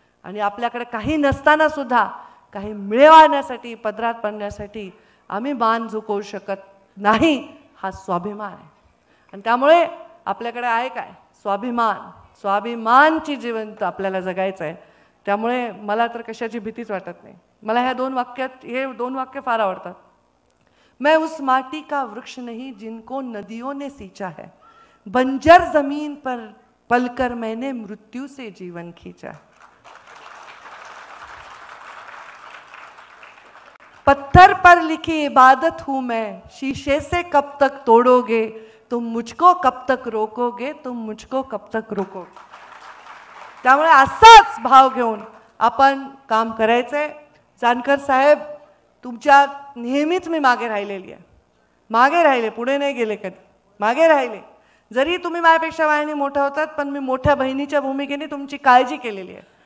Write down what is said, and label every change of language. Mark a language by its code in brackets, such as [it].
[mr] आणि आपल्याकडे काही नसताना सुद्धा काही मिळवण्यासाठी, पदरात पडण्यासाठी आम्ही मान झुकवू शकत नाही, हा स्वाभिमान आहे. आणि त्यामुळे आपल्याकडे आहे काय? स्वाभिमान. स्वाभिमानची जीवन आपल्याला जगायचं आहे. त्यामुळे मला तर कशाची भीतीच वाटत नाही. मला हे दोन वाक्य फार आवडतात. [hi] मैं उस माटी का वृक्ष नहीं जिनको नदियों ने सींचा है, बंजर जमीन पर पलकर मैंने मृत्यु से जीवन खींचा. पत्थर पर लिखी इबादत हूं मैं, शीशे से कब तक तोड़ोगे, तुम मुझको कब तक रोकोगे, तुम मुझको कब तक रोकोगे. [mr] त्यामुळे असाच भाव घेऊन आपण काम करायचंय. जानकर साहेब, तुमच्या नेहमीच मी मागे राहिलेली आहे. मागे राहिले, पुढे नाही गेले कधी. मागे राहिले. जरी तुम्ही माझ्यापेक्षा वयाने मोठा होतात, पण मी मोठ्या बहिणीच्या भूमिकेने तुमची काळजी केलेली आहे.